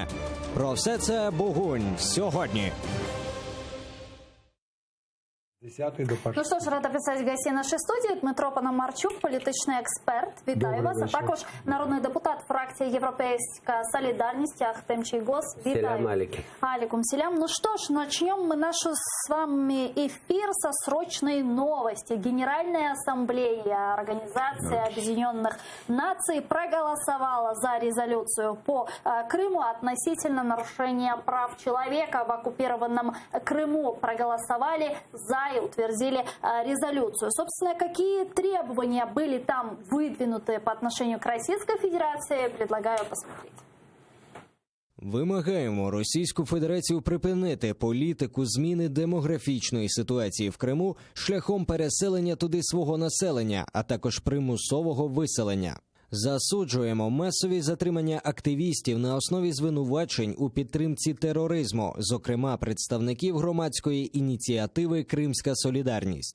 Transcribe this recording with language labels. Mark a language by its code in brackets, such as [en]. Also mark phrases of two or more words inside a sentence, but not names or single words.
[uk] Про все це Бугунь сьогодні. Ну що ж, рада представити гостей нашої студії. Дмитро Пономарчук, політичний експерт. Вітаю вас. А також народний депутат фракції «Європейська солідарність» Ахтем Чийгоз. Вітаю. [ar] عليكم سلام. [ru] Ну что ж, начнем мы нашу с вами эфир со срочной новости. Генеральная ассамблея Организации Объединенных Наций проголосовала за резолюцию по Крыму относительно нарушения прав человека в оккупированном Крыму. Проголосовали за и утвердили резолюцию. Собственно, какие требования были там выдвинуты по отношению к Российской Федерации, предлагаю посмотреть. [uk] Вимагаємо Російську Федерацію припинити політику зміни демографічної ситуації в Криму шляхом переселення туди свого населення, а також примусового виселення. Засуджуємо масові затримання активістів на основі звинувачень у підтримці тероризму, зокрема представників громадської ініціативи «Кримська солідарність».